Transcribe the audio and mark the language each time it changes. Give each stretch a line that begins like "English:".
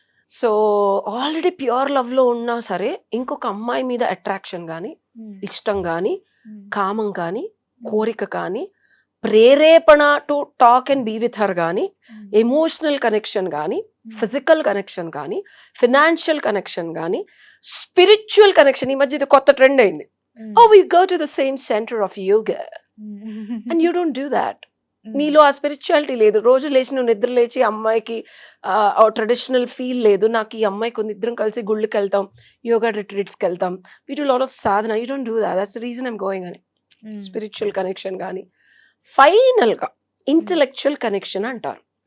Telugu: So already pure love లో ఉన్నా సరే ఇంకొక అమ్మాయి మీద అట్రాక్షన్ కానీ, ఇష్టం కానీ, కామం కానీ, కోరిక కానీ, ప్రేరేపణ
English: to talk and be with her
Telugu: కానీ, ఎమోషనల్ కనెక్షన్ కానీ, ఫిజికల్ కనెక్షన్ కానీ, ఫినాన్షియల్ కనెక్షన్ కానీ, స్పిరిచువల్ కనెక్షన్. ఈ మధ్య ఇది కొత్త ట్రెండ్ అయింది.
English: Oh, we go to the same center of yoga and you don't do that.
Telugu: నీలో ఆ స్పిరిచువాలిటీ లేదు. రోజు లేచి నువ్వు నిద్ర లేచి అమ్మాయికి ట్రెడిషనల్ ఫీల్ లేదు, నాకు ఈ అమ్మాయి కొన్ని ఇద్దరం కలిసి గుళ్ళకి వెళ్తాం, యోగా రిట్రీట్స్కి వెళ్తాం,
English: We do lot of sadhana. You don't do that. That's the reason I'm going అని. Spiritual connection కానీ, final గా intellectual connection అంటారు.